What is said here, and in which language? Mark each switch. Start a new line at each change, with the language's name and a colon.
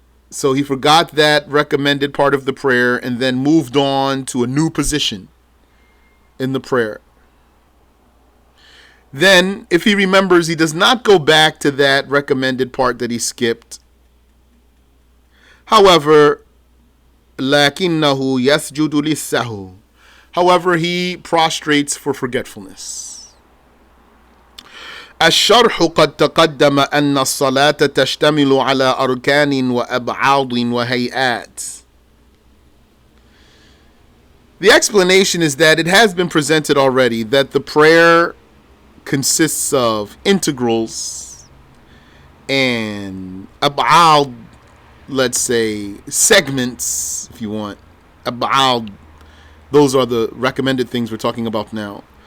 English: So he forgot that recommended part of the prayer and then moved on to a new position in the prayer. Then, if he remembers, he does not go back to that recommended part that he skipped. However,
Arabic: لَكِنَّهُ يَسْجُدُ لِلسَّهُ.
English: However, he prostrates for forgetfulness.
Arabic: الشرح قد تقدم أن الصلاة تشتمل على أركان وأبعاد وهيئات.
English: The explanation is that it has been presented already that the prayer consists of integrals and ab'ad, let's say segments, if you want. Ab'ad, those are the recommended things we're talking about now.